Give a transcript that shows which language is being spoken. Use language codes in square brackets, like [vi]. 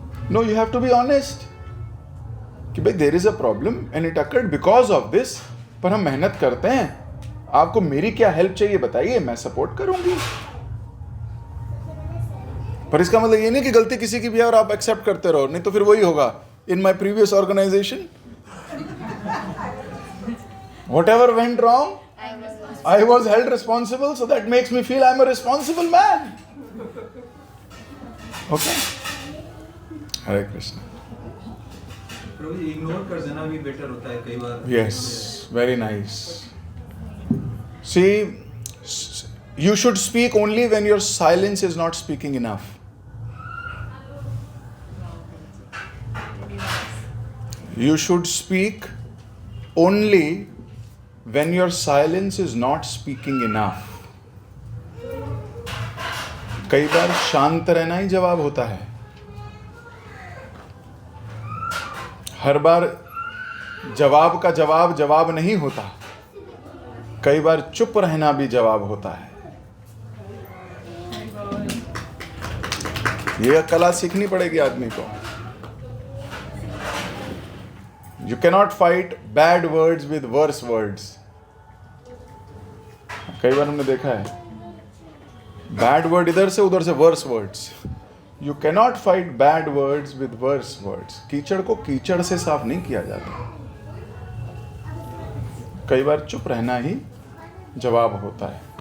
[en] no, you have to be honest कि भाई there is a problem and it occurred because of this, [hi] पर हम मेहनत करते हैं. आपको मेरी क्या हेल्प चाहिए बताइए, मैं सपोर्ट करूंगी. पर इसका मतलब ये नहीं कि गलती किसी की भी है और आप एक्सेप्ट करते रहो, नहीं तो फिर वही होगा. [en] In my previous organisation whatever went wrong, I was held responsible, so that makes me feel I'm a responsible man. Okay? Hare Krishna. [hi] Prabhu ji, ignore कर देना भी बेटर होता है कई बार. [en] Yes, very nice. See, you should speak only when your silence is not speaking enough. You should speak only when your silence is not speaking enough. [hi] कई बार शांत रहना ही जवाब होता है. हर बार जवाब का जवाब जवाब नहीं होता. कई बार चुप रहना भी जवाब होता है. यह कला सीखनी पड़ेगी आदमी को. [en] You cannot fight bad words with worse words. [hi] कई बार हमने देखा है बैड वर्ड इधर से उधर से verse words. [en] You cannot fight bad words with worse words. [hi] कीचड़ को कीचड़ से साफ नहीं किया जाता. कई बार चुप रहना ही जवाब होता है.